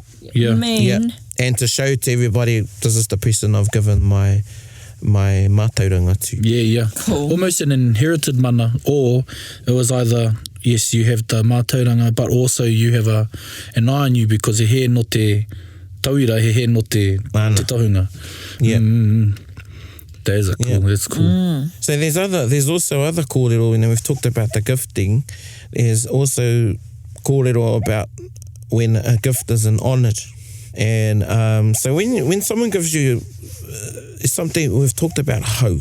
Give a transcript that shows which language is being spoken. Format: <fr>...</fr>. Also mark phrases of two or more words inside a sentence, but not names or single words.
<en>Yeah. Mean. And to show to everybody, this is the person I've given my mātauranga to. Yeah. Cool. Almost an inherited mana, or it was either, yes, you have the mātauranga, but also you have an eye on you because</en> <mi>he no te tauira, he no te tahunga.</mi> <en>Yeah. That is cool. Yeah. That's cool. So there's also other kōrero, you know, we've talked about the gifting. There's also kōrero about when a gift is an honoured. And so when someone gives you something, we've talked about hau.</en>